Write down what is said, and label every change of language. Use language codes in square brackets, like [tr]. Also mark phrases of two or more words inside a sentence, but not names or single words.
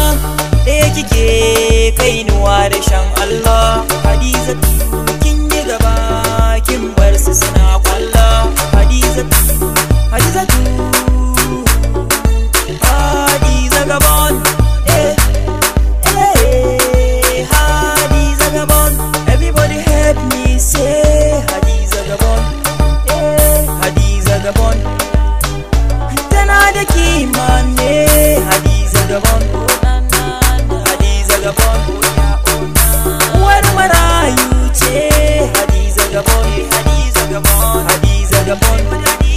[ha] Ɗaya kike kainuwa da shan Allah Hadiza tu, kin yi gaba kin bar su suna kwalla Hadiza tu, Hadiza tu, Hadiza Gabon, Hadiza Gabon. [en] Everybody help me say Hadiza Gabon, Hadiza Gabon. [ha] Tana da kima ne Hadiza Gabon, Hadiza Gabon. Uwar marayu ce Hadiza Gabon, Hadiza Gabon, Hadiza Gabon.